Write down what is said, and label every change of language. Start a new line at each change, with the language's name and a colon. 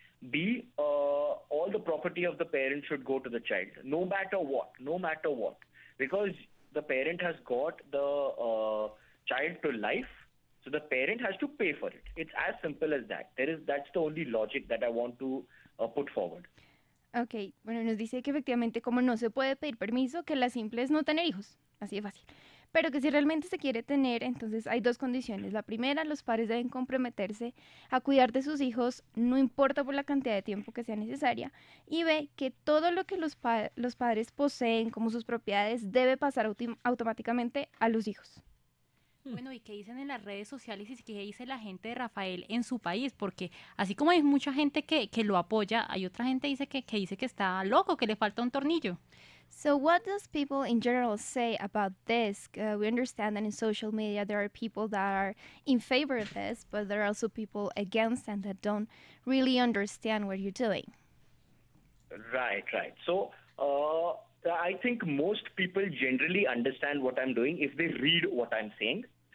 English: B, all the property of the parent should go to the child, no matter what, because the parent has got the child to life, so the parent has to pay for it. It's as simple as that. That's the only logic that I want to put forward.
Spanish: Ok, bueno, nos dice que efectivamente como no se puede pedir permiso, que la simple es no tener hijos, así de fácil. Pero que si realmente se quiere tener, entonces hay 2 condiciones. La primera, los padres deben comprometerse a cuidar de sus hijos, no importa por la cantidad de tiempo que sea necesaria. Y B, que todo lo que los padres poseen como sus propiedades debe pasar automáticamente a los hijos. Bueno, ¿y qué dicen en las redes sociales y qué dice la gente de Rafael en su país? Porque así como hay mucha gente que lo apoya, hay otra gente que dice que está loco, que le falta un tornillo.
English: So what does people in general say about this? We understand that in social media there are people that are in favor of this, but there are also people against and that don't really understand what you're doing. Right. So I think most people generally understand what I'm doing if they read what I'm saying.